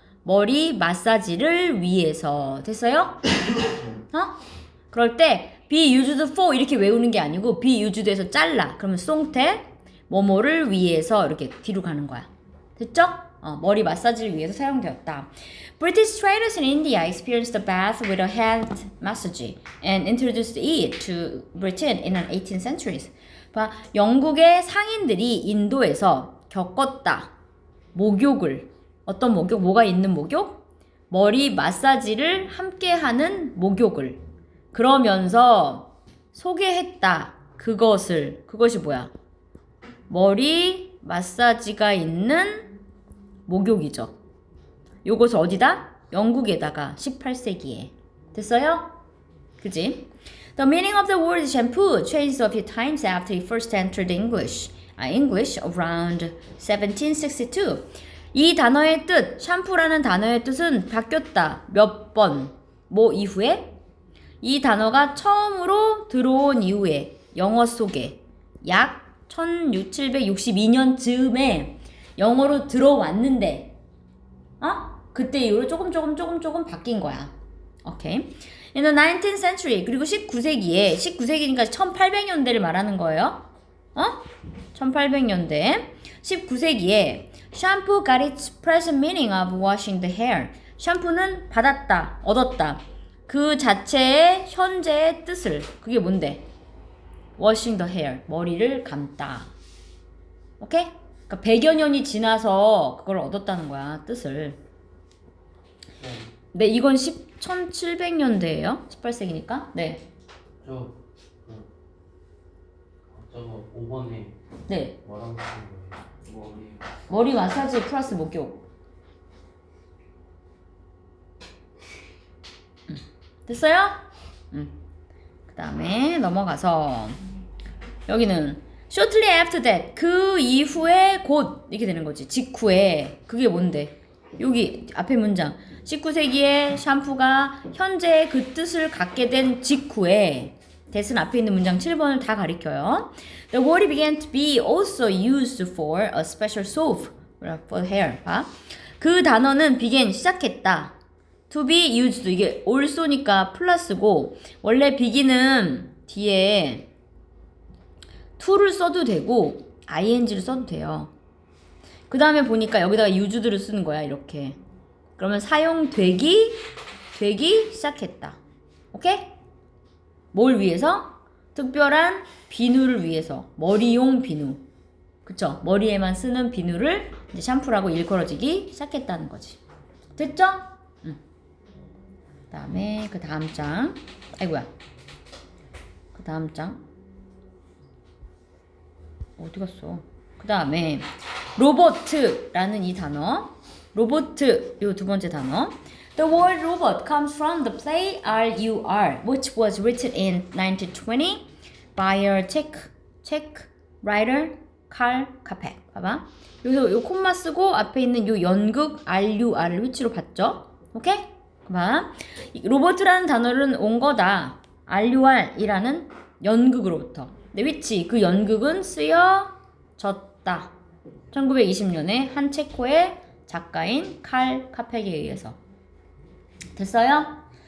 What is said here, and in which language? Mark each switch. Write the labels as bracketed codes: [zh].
[ko] 머리 마사지를 위해서. 됐어요? 그럴 때 [en] be used for [ko] 이렇게 외우는 게 아니고 [en] be used [ko] 에서 잘라. 그러면 송태 뭐뭐를 위해서 이렇게 뒤로 가는 거야. 됐죠? 머리 마사지를 위해서 사용되었다. [en] British traders in India experienced the bath with a hand massage and introduced it to Britain in the 18th century. [ko] 봐, 영국의 상인들이 인도에서 겪었다. 목욕을. 어떤 목욕? 뭐가 있는 목욕? 머리 마사지를 함께하는 목욕을. 그러면서 소개했다. 그것이 뭐야? 머리 마사지가 있는 목욕이죠. 요것을 어디다? 영국에다가 18세기에. 됐어요? 그지? [en] The meaning of the word shampoo changed a few times after it first entered English around 1762. [ko] 이 단어의 뜻, 샴푸라는 단어의 뜻은 바뀌었다. 몇 번? 뭐 이후에? 이 단어가 처음으로 들어온 이후에 영어 속에 약 1762년 즈음에 영어로 들어왔는데 그때 이후로 조금 바뀐 거야. 오케이. [en] In the 19th century [ko] 그리고 19세기니까 1800년대를 말하는 거예요. 1800년대 19세기에 [en] shampoo got its present meaning of washing the hair. [ko] 샴푸는 받았다, 얻었다. 그 자체의 현재의 뜻을. 그게 뭔데? [en] washing the hair. [ko] 머리를 감다. 오케이? 그러니까 100여 년이 지나서 그걸 얻었다는 거야, 뜻을. 네, 이건 1700년대예요. 18세기니까. 네. 저거 5번에 네. 뭐라고 쓰는 거예요? 머리 마사지 플러스 목욕. 됐어요? 그 다음에 넘어가서 여기는 [en] shortly after that [ko] 그 이후에 곧 이렇게 되는 거지. 직후에. 그게 뭔데? 여기 앞에 문장 19세기에 샴푸가 현재의 그 뜻을 갖게 된 직후에 that은 앞에 있는 문장 7번을 다 가리켜요. [en] The word began to be also used for a special soap for hair. [ko] 봐. 그 단어는 began 시작했다. [en] To be used [ko] 이게 also니까 플러스고 원래 begin은 뒤에 to를 써도 되고 ing를 써도 돼요. 그 다음에 보니까 여기다가 used를 쓰는 거야 이렇게. 그러면 사용되기 시작했다. 오케이? 뭘 위해서? 특별한 비누를 위해서. 머리용 비누. 그쵸? 머리에만 쓰는 비누를 이제 샴푸라고 일컬어지기 시작했다는 거지. 됐죠? 그 다음에 그 다음 장. 아이고야. 그 다음 장. 어디 갔어? 그 다음에 로보트라는 이 단어. 로보트 요 두 번째 단어. [en] The word robot comes from the play R.U.R. which was written in 1920 by a Czech writer Karl Čapek. [ko] 봐봐. 여기서 요 콤마 쓰고 앞에 있는 요 연극 R.U.R을 위치로 봤죠? 오케이? 봐봐. 로버트라는 단어는 온 거다. R.U.R이라는 연극으로부터. 근데 위치 그 연극은 쓰여졌다. 1920년에 한 체코의 작가인 칼 카펙에 의해서. 됐어요?